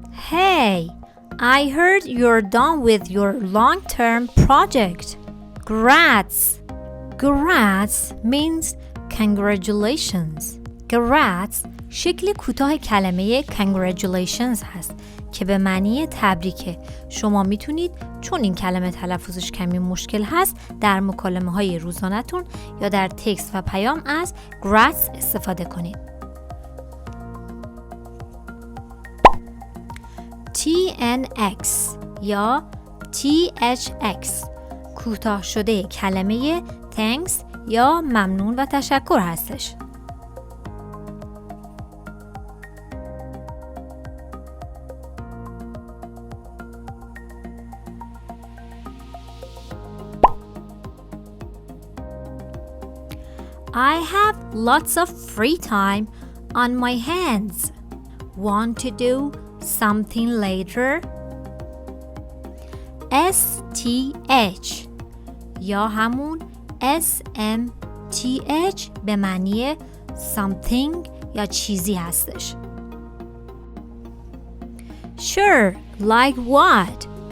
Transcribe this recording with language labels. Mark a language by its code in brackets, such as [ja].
[en] Hey, I heard you're done with your long-term project. Congrats. Congrats means congratulations. [fa] Congrats شکل کوتاه کلمه congratulations هست که به معنی تبریکه. شما میتونید چون این کلمه تلفظش کمی مشکل هست در مکالمه های روزانه‌تون یا در تکست و پیام از congrats استفاده کنید. TNX یا THX کوتاه شده کلمه thanks یا ممنون و تشکر هستش. [en] I have lots of free time on my hands. Want to do something later? [fa] STH یا همون SMTH به معنی something یا چیزی هستش. [en] Sure, like what?